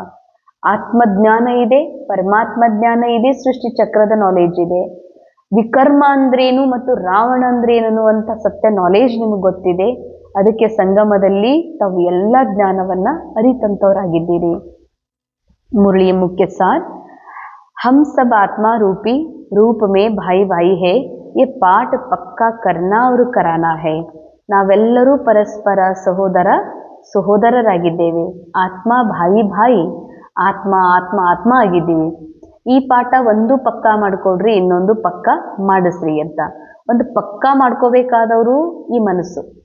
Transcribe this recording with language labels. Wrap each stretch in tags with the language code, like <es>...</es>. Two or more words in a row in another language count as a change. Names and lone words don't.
<kn>ಆತ್ಮಜ್ಞಾನ ಇದೆ, ಪರಮಾತ್ಮ ಜ್ಞಾನ ಇದೆ, ಸೃಷ್ಟಿ ಚಕ್ರದ ನಾಲೆಜ್ ಇದೆ. ವಿಕರ್ಮ ಅಂದ್ರೇನು ಮತ್ತು ರಾವಣ ಅಂದ್ರೇನು ಅನ್ನುವಂಥ ಸತ್ಯ ನಾಲೆಜ್ ನಿಮಗೆ ಗೊತ್ತಿದೆ. ಅದಕ್ಕೆ ಸಂಗಮದಲ್ಲಿ ತಾವು ಎಲ್ಲ ಜ್ಞಾನವನ್ನ ಅರಿತಂತವರಾಗಿದ್ದೀರಿ. ಮುರಳಿಯ ಮುಖ್ಯ ಸಾರ್,</kn> <hi>हम सब आत्मा रूपी रूप में भाई भाई है, ये पाठ पक्का करना और कराना है.</hi> <kn>ನಾವೆಲ್ಲರೂ ಪರಸ್ಪರ ಸಹೋದರರಾಗಿದ್ದೇವೆ. ಆತ್ಮ</kn> <hi>भाई भाई,</hi> <kn>ಆತ್ಮ ಆತ್ಮ ಆತ್ಮ ಆಗಿದ್ದೀವಿ. ಈ ಪಾಠ ಒಂದು ಪಕ್ಕಾ ಮಾಡ್ಕೊಡ್ರಿ, ಇನ್ನೊಂದು ಪಕ್ಕಾ ಮಾಡಿಸ್ರಿ ಅಂತ. ಒಂದು ಪಕ್ಕಾ ಮಾಡ್ಕೋಬೇಕಾದವರು ಈ ಮನಸ್ಸು.</kn>